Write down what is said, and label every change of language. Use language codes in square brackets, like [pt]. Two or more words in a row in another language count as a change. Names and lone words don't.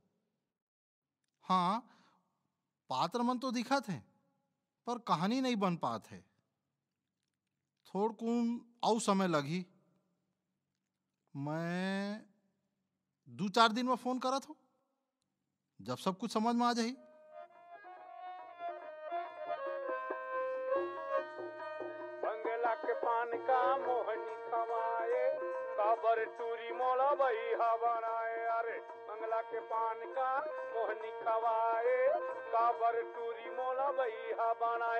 [hne] हाँ, पात्र मन तो दिखत है पर कहानी नहीं बन पात है। थोड़ कौन और समय लगी। मैं 2-4 दिन में फोन करत हूँ, जब सब कुछ समझ में आ जाही। बंगला के पान का मोहनी खवाए, काबर टूरी मोला बहिहा बनाए। अरे बंगला के पान का मोहनी खवाए, काबर टूरी मोला बहिहा बनाए।